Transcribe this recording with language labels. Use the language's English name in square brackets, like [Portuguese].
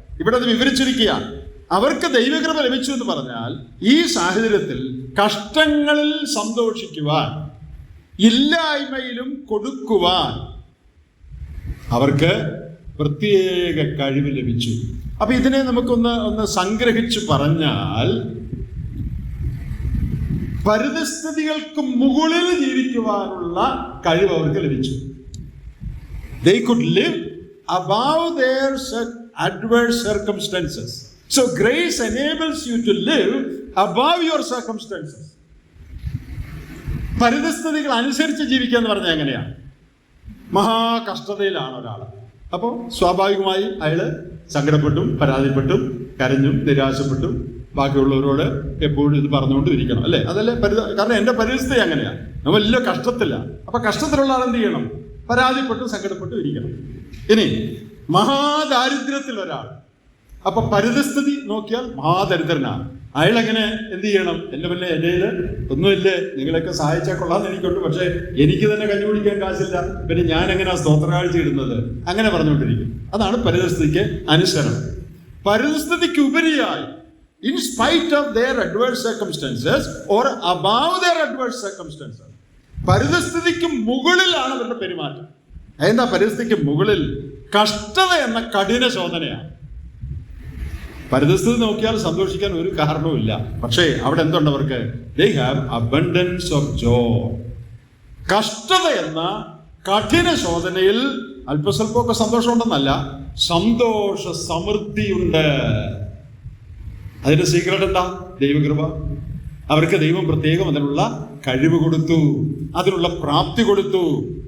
[Malayalam] ഇവിടെ അത് വിവരിച്ചിരിക്കുകയാണ്. അവർക്ക് ദൈവകൃപ ലഭിച്ചു എന്ന് പറഞ്ഞാൽ ഈ സാഹചര്യത്തിൽ കഷ്ടങ്ങളിൽ സന്തോഷിക്കുവാൻ, ഇല്ലായ്മയിലും കൊടുക്കുവാൻ അവർക്ക് പ്രത്യേക കഴിവ് ലഭിച്ചു. അപ്പൊ ഇതിനെ നമുക്കൊന്ന് സംഗ്രഹിച്ചു പറഞ്ഞാൽ, പരിതസ്ഥിതികൾക്ക് മുകളിൽ ജീവിക്കുവാനുള്ള കഴിവ് അവർക്ക് ലഭിച്ചു. [English] They could live above their adverse circumstances. So grace enables you to live above your circumstances. [Malayalam] പരിതസ്ഥിതികൾ അനുസരിച്ച് ജീവിക്കുക എന്ന് പറഞ്ഞാൽ എങ്ങനെയാണ്? മഹാകഷ്ടതയിലാണ് ഒരാൾ, അപ്പോൾ സ്വാഭാവികമായി അയാൾ സങ്കടപ്പെട്ടും പരാതിപ്പെട്ടും കരഞ്ഞും നിരാശപ്പെട്ടും ബാക്കിയുള്ളവരോട് എപ്പോഴും ഇത് പറഞ്ഞുകൊണ്ടും ഇരിക്കണം, അല്ലേ? അതല്ലേ കാരണം എൻ്റെ പരിസ്ഥിതി അങ്ങനെയാണ്, നമ്മൾ വലിയ കഷ്ടത്തില്ല. അപ്പൊ കഷ്ടത്തിലുള്ള ആൾ എന്ത് ചെയ്യണം? പരാതിപ്പെട്ടും സങ്കടപ്പെട്ടും ഇരിക്കണം. ഇനി മഹാദാരിദ്ര്യത്തിൽ ഒരാൾ, അപ്പൊ പരിതസ്ഥിതി നോക്കിയാൽ മഹാദരിദ്രനാണ്. അയാളെങ്ങനെ എന്ത് ചെയ്യണം? എൻ്റെ പിന്നെ എൻ്റെ ഒന്നുമില്ലേ, നിങ്ങളൊക്കെ സഹായിച്ചാൽ കൊള്ളാന്ന് എനിക്കുണ്ട്, പക്ഷെ എനിക്ക് തന്നെ കഞ്ഞി കുടിക്കാൻ കാശില്ല, പിന്നെ ഞാൻ എങ്ങനെയാ സ്തോത്രകാഴ്ച ഇടുന്നത്? അങ്ങനെ പറഞ്ഞുകൊണ്ടിരിക്കും. അതാണ് പരിതസ്ഥിതിക്ക് അനുസരണം. പരിതസ്ഥിതിക്ക് ഉപരിയായി [English] in spite of their adverse circumstances or above their adverse circumstances. [Malayalam] പരിതസ്ഥിതിക്ക് മുകളിലാണ് അവരുടെ പെരുമാറ്റം. എന്താ പരിസ്ഥിതിക്ക് മുകളിൽ? കഷ്ടത എന്ന കഠിന ശോധനയാണ്. പരിതസ്ഥിതി നോക്കിയാൽ സന്തോഷിക്കാൻ ഒരു കാരണവുമില്ല. പക്ഷേ അവിടെ എന്തുണ്ട് അവർക്ക്? [English] they have abundance of joy. [Malayalam] കഷ്ടത എന്ന കഠിന ശോധനയിൽ അല്പസ്വല്പമൊക്കെ സന്തോഷമുണ്ടെന്നല്ല, സന്തോഷ സമൃദ്ധിയുണ്ട്. അതിന്റെ സീക്രട്ട് എന്താ? ദൈവകൃപ. അവർക്ക് ദൈവം പ്രത്യേകം അതിനുള്ള കഴിവ് കൊടുത്തു, അതിനുള്ള പ്രാപ്തി കൊടുത്തു.